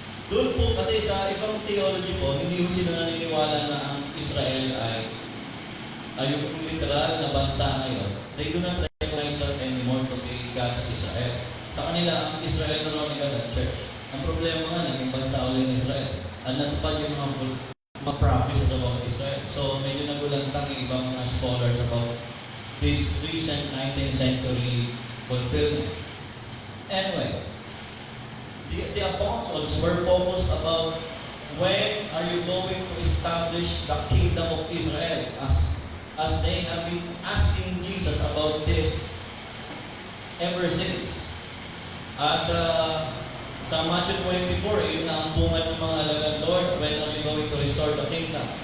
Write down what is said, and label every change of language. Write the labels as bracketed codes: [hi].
[tl] Doon po kasi sa ibang theology po, hindi po sila naniniwala na ang Israel ay yung literal na bansa ngayon. [en] They do not recognize that anymore to be God's Israel. [tl] Sa kanila, ang Israel na rin ang church. Ang problema nga, naging bansa ulit ng Israel. At natupad yung mga prophecies about Israel. So, medyo nagulantang yung ibang mga scholars [en] about this recent 19th century fulfillment. Anyway, the apostles were focused about when are you going to establish the kingdom of Israel as they have been asking Jesus about this ever since. [tl] At sa Matthew 24, yun na ang bungad ng mga alagad, [en] Lord, when are you going to restore the kingdom?